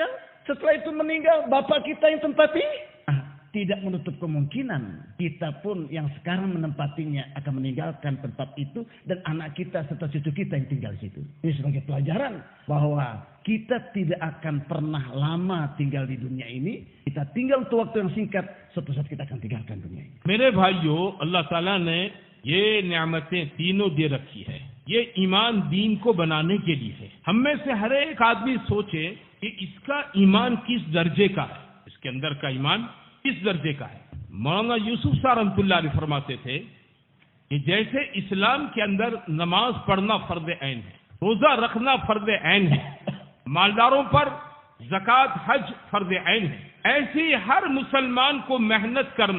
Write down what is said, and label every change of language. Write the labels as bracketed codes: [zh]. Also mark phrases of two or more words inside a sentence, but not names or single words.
[id] Setelah itu meninggal, bapak kita yang tempati? Tidak menutup kemungkinan kita pun yang sekarang menempatinya akan meninggalkan tempat itu dan anak kita serta cucu kita yang tinggal di situ. Ini sebagai pelajaran bahwa kita tidak akan pernah lama tinggal di dunia ini. Kita tinggal untuk waktu yang singkat, suatu saat kita akan tinggalkan dunia ini. [hi] मेरे भाइयों, अल्लाह ताला ने ये नेमतें तीनों दे रखी है. ये ईमान दीन को बनाने के लिए है. हम में से हर एक आदमी सोचे कि इसका ईमान किस दर्जे का है, इसके अंदर का ईमान किस दर्जे का है. मौलाना यूसुफ साहब [ar] رحمة الله عليه [hi] फरमाते थे कि जैसे इस्लाम के अंदर नमाज पढ़ना [ar] فرض عين [hi] है, रोजा रखना [ar] فرض عين [hi] है, मालदारों पर ज़कात हज [ar] فرض عين [hi] है, ऐसे ही हर मुसलमान को मेहनत करना.